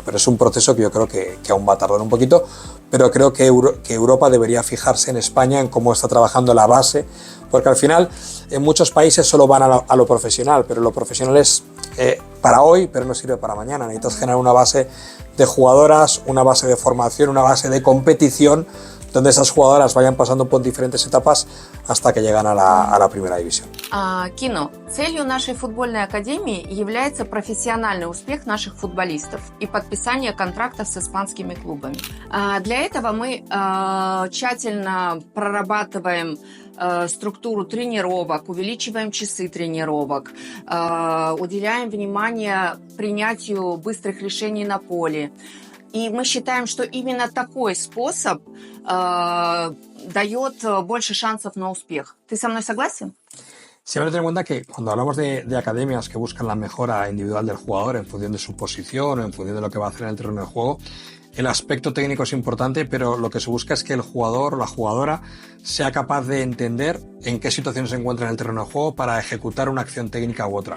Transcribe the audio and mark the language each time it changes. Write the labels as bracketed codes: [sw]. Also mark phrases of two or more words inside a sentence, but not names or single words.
[es] Pero es un proceso que yo creo que aún va a tardar un poquito, pero creo que Europa debería fijarse en España, en cómo está trabajando la base, porque al final en muchos países solo van a lo profesional, pero lo profesional es para hoy, pero no sirve para mañana. Necesitas generar una base de jugadoras, una base de formación, una base de competición, donde esas jugadoras vayan pasando por diferentes etapas hasta que llegan a la primera división. [ru] Кино. Целью нашей футбольной академии является профессиональный успех наших футболистов и подписание контрактов с испанскими клубами. Для этого мы тщательно прорабатываем структуру тренировок, увеличиваем часы тренировок, уделяем внимание принятию быстрых решений на поле. И мы считаем, что именно такой способ дает больше шансов на успех. Ты со мной согласен? [es] Siempre ten en cuenta que cuando hablamos de academias que buscan la mejora individual del jugador en función de su posición o en función de lo que va a hacer en el terreno de juego, el aspecto técnico es importante, pero lo que se busca es que el jugador o la jugadora sea capaz de entender en qué situación se encuentra en el terreno de juego para ejecutar una acción técnica u otra.